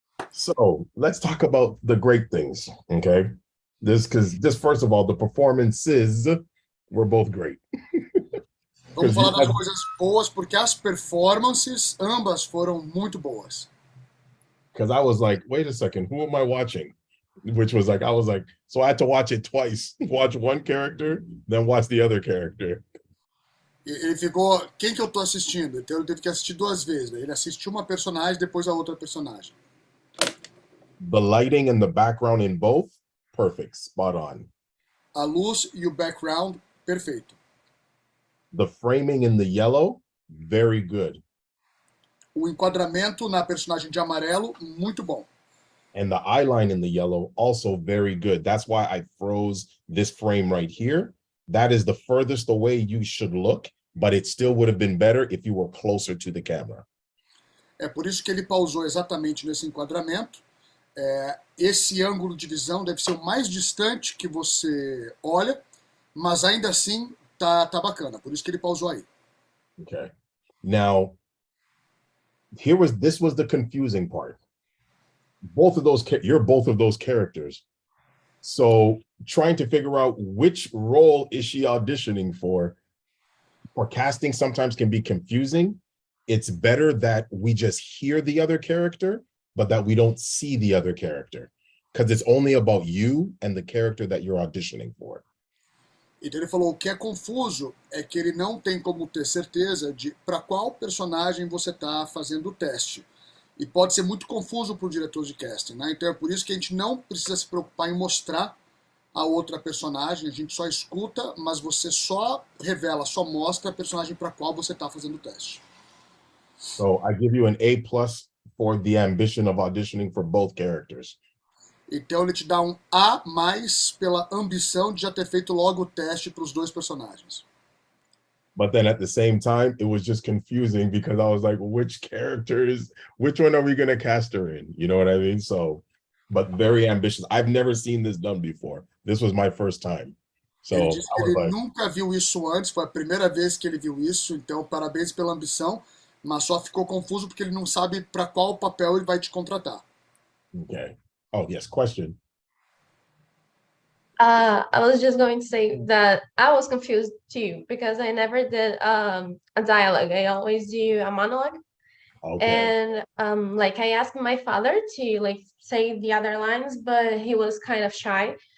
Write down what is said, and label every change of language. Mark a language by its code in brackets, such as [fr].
[en] So let's talk about the great things. Okay. Because first of all, the performances were both great. [pt] Vamos falar das coisas boas, porque as performances, ambas foram muito boas. [en] Because I was like, wait a second, who am I watching? Which was like, I was like, so I had to watch it twice. Watch one character, then watch the other character. [pt] Ele ficou, quem que eu tô assistindo? Então ele teve que assistir duas vezes. Né? Ele assistiu uma personagem, depois a outra personagem. [en] The lighting and the background in both, perfect, spot on. [pt] A luz e o background, perfeito. [en] The framing in the yellow, very good. [pt] O enquadramento na personagem de amarelo, muito bom. [en] And the eyeline in the yellow, also very good. That's why I froze this frame right here. That is the furthest away you should look, but it still would have been better if you were closer to the camera. [pt] É por isso que ele pausou exatamente nesse enquadramento. Esse ângulo de visão deve ser o mais distante que você olha, mas ainda assim tá bacana. Por isso que ele pausou aí. [en] Okay. Now, this was the confusing part. You're both of those characters. So trying to figure out which role is she auditioning for casting sometimes can be confusing. It's better that we just hear the other character, but that we don't see the other character, because it's only about you and the character that you're auditioning for. [pt] Então ele falou, o que é confuso é que ele não tem como ter certeza de para qual personagem você está fazendo o teste. E pode ser muito confuso para o diretor de casting, né? Então é por isso que a gente não precisa se preocupar em mostrar a outra personagem, a gente só escuta, mas você só revela, só mostra a personagem para qual você está fazendo o teste. [en] So I give you an A+ for the ambition of auditioning for both characters. [pt] Então ele te dá um A+ pela ambição de já ter feito logo o teste para os dois personagens. [en] But then at the same time, it was just confusing because I was like, which one are we going to cast her in? You know what I mean? So, but very ambitious. I've never seen this done before. This was my first time. So [pt] ele disse que ele nunca viu isso antes, foi a primeira vez que ele viu isso, então parabéns pela ambição, mas só ficou confuso porque ele não sabe para qual papel ele vai te contratar. [en] Okay. Oh, yes, question. I was just going to say that I was confused too, because I never did a dialogue. I always do a monologue. Okay. And like I asked my father to like say the other lines, but he was kind of shy.